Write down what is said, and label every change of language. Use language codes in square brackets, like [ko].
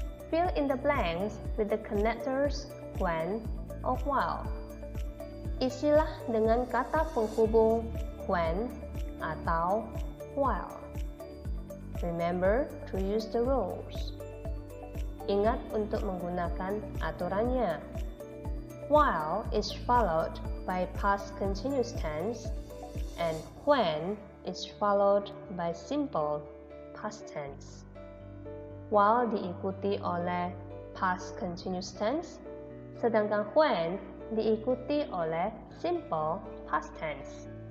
[en] Fill in the blanks with the connectors when or while. [id] Isilah dengan kata penghubung when atau while. [en] Remember to use the rules. [id] Ingat untuk menggunakan aturannya. [en] While is followed by past continuous tense and when is followed by simple past tense. [id] While diikuti oleh past continuous tense, sedangkan when diikuti oleh simple past tense.